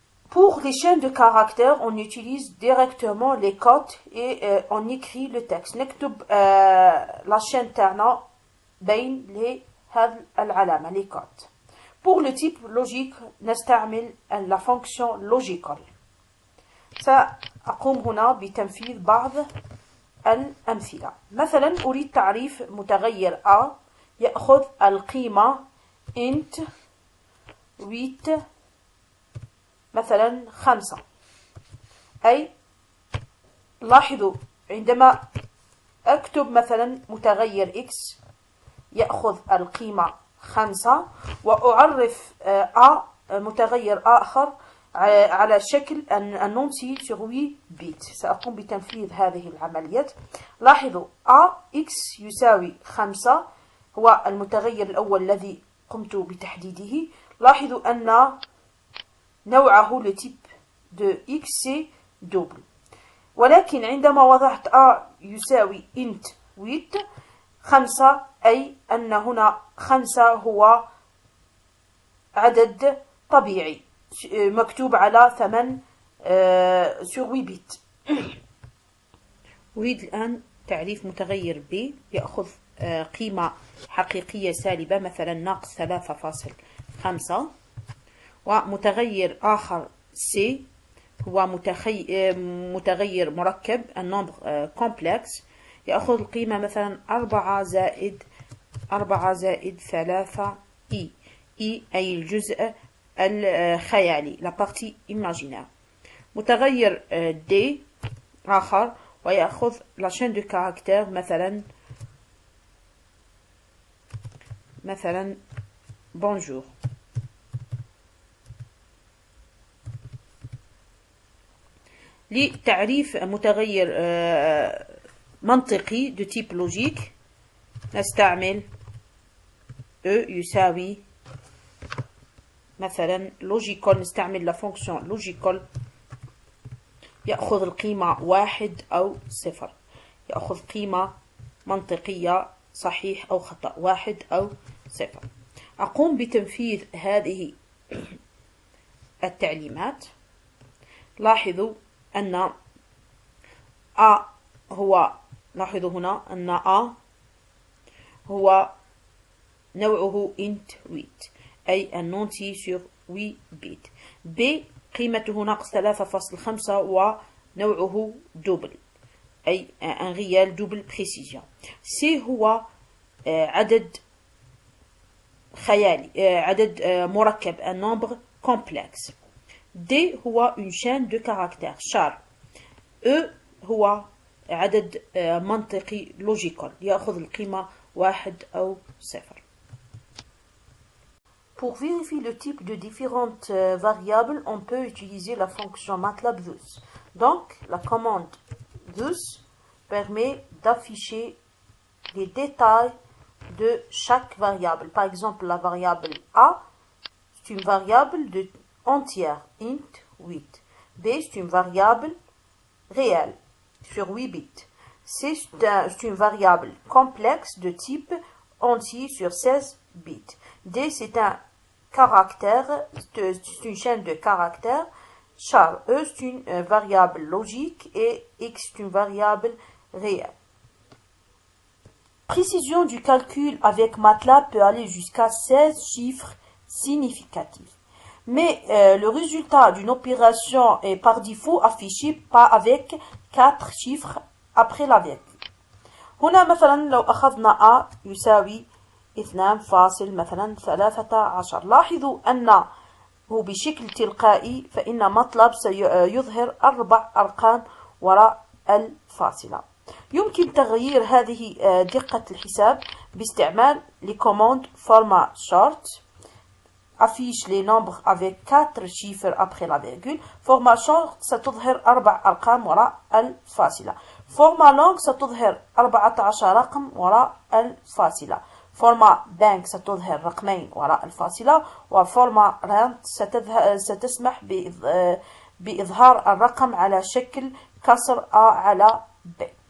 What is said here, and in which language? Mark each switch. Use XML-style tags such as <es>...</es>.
<fr>Pour les chaînes de caractères, on utilise directement les codes et on écrit le texte.</fr> <ar>نكتب</ar> <fr>la chaîne</fr> <ar>تاعنا بين هذه العلامة</ar> <fr>les codes. Pour le type logique</fr> <ar>نستعمل</ar> <fr>la fonction logical.</fr> <ar>سأقوم هنا بتنفيذ بعض الأمثلة. مثلا أريد تعريف متغير A يأخذ القيمة int 8 مثلا 5. أي لاحظوا عندما أكتب مثلا متغير x يأخذ القيمة 5 وأعرف A متغير آخر على شكل النونسي</ar> <fr>sur 8</fr> <ar>بيت. سأقوم بتنفيذ هذه العمليات. لاحظوا AX يساوي 5 هو المتغير الأول الذي قمت بتحديده. لاحظوا أن نوعه</ar> <fr>le type de X c'est double.</fr> <ar>ولكن عندما وضعت A يساوي int 8 5 أي أن هنا 5 هو عدد طبيعي مكتوب على 8</ar> <fr>sur 8</fr> <ar>بت. أريد الآن تعريف متغير B يأخذ قيمة حقيقية سالبة مثلا ناقص 3.5 ومتغير آخر C هو متغير مركب النمبر كومبلكس يأخذ القيمة مثلا 4 زائد 3 E أي الجزء الخيالي</ar> <fr>la partie imaginaire.</fr> <ar>متغير D آخر ويأخذ</ar> <fr>la chaîne de caractères</fr> <ar>مثلا bonjour. لتعريف متغير منطقي</ar> <fr>de type logique</fr> <ar>نستعمل E يساوي مثلا logical. نستعمل</ar> <fr>la fonction logical</fr> <ar>يأخذ القيمة 1 أو 0. يأخذ قيمة منطقية صحيح أو خطأ 1 أو 0. أقوم بتنفيذ هذه التعليمات. لاحظوا أن A هو لاحظوا هنا أن A هو نوعه int 8 أي النونتي</ar> <fr>sur 8</fr> <ar>بيت. B قيمته ناقص 3.5 ونوعه دوبل أي</ar> <fr>un réel double précision.</fr> <ar>C هو عدد خيالي عدد مركب</ar> <fr>un nombre complexe. D</fr> <ar>هو</ar> <fr>une chaîne de caractères char.</fr> <ar>E هو عدد منطقي logical يأخذ القيمة 1 أو 0.</ar> <fr>Pour vérifier le type de différentes variables, on peut utiliser la fonction MATLAB THUS. Donc, la commande THUS permet d'afficher les détails de chaque variable. Par exemple, la variable A, c'est une variable entière, int 8. B, c'est une variable réelle, sur 8 bits. C'est une variable complexe de type entier sur 16 bits. D, c'est un caractère, c'est une chaîne de caractères. Char, E, c'est une variable logique et X, c'est une variable réelle. Précision du calcul avec MATLAB peut aller jusqu'à 16 chiffres significatifs. Mais le résultat d'une opération est par défaut affiché pas avec 4 chiffres après la virgule.</fr> <ar>هنا مثلا لو أخذنا A يساوي 2.13. لاحظوا أنه بشكل تلقائي فإن مطلب سيظهر 4 أرقام وراء الفاصلة. يمكن تغيير هذه دقة الحساب باستعمال</ar> <fr>les commandes format short. Affiche les nombres avec 4 chiffres après la virgule.</fr> <ar>Format short ستظهر 4 أرقام وراء الفاصلة. format long ستظهر 14 رقم وراء الفاصلة. format bank ستظهر رقمين وراء الفاصلة. وفورما rand ستسمح بإظهار الرقم على شكل كسر A على B.</ar>